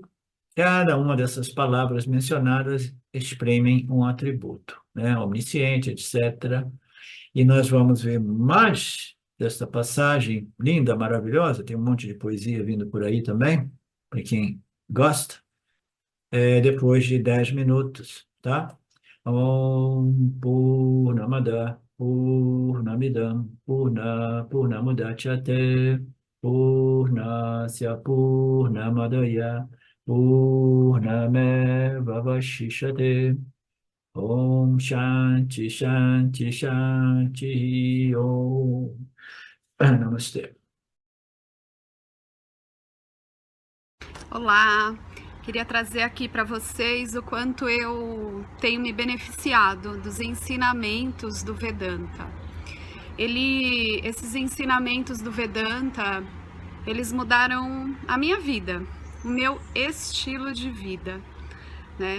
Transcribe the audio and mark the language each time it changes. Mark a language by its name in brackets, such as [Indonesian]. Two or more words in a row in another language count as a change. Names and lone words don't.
[Portuguese] Cada uma dessas palavras mencionadas exprimem um atributo, né? Omnisciente, etc. E nós vamos ver mais desta passagem linda, maravilhosa. Tem um monte de poesia vindo por aí também, para quem gosta, depois de 10 minutos, tá? [Sanskrit] ॐ पूर्णमदः पूर्णमिदं पूर्णमुदच्यते पूर्णस्य पूर्णमादाय पूर्णमेव वशिष्यते ॐ शान्तिः शान्तिः शान्तिः ॐ. [Portuguese] Namastê. Olá, queria trazer aqui para vocês o quanto eu tenho me beneficiado dos ensinamentos do Vedanta. Esses ensinamentos do Vedanta, eles mudaram a minha vida, o meu estilo de vida, né?